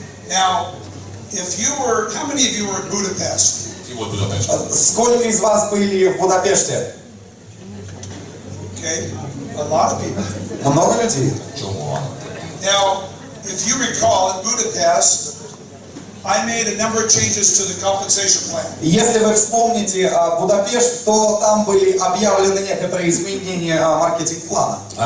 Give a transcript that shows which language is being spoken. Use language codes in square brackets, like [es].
[en] Now, how many of you were in Budapest? [ru] Сколько из вас были в Будапеште? [en] Okay, a lot of people. [ru] Много людей. [en] Now, if you recall, in Budapest, I made a number of changes to the compensation plan. [ru] Если вы вспомните Будапешт, то там были объявлены некоторые изменения маркетинг-плана.